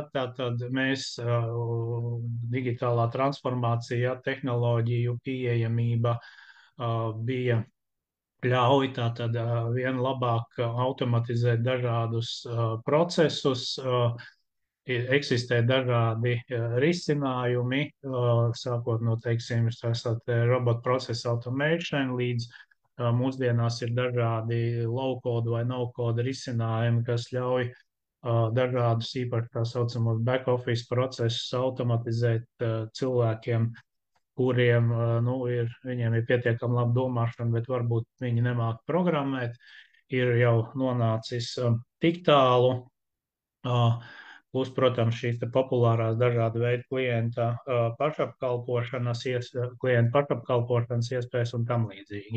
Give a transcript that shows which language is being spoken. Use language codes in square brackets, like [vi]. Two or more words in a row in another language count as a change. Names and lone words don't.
[lv] Tātad mēs digitālā transformācija, tehnoloģiju pieejamība bija ļauj tātad vien labāk automatizēt dažādus procesus, eksistē dažādi risinājumi, sākot no, teiksim, [en] robot process automation [lv] līdz mūsdienās ir dažādi low-code vai no-code risinājumi, kas ļauj dažādus īpaši tā saucamos back-office procesus automatizēt cilvēkiem, kuriem nu, viņiem ir pietiekami laba domāšana, bet varbūt viņi nemāk programmēt, ir jau nonācis tik tālu. Plus, protams, šīs populārās dažāda veida klienta pašapkalpošanas iespējas un tam līdzīgi.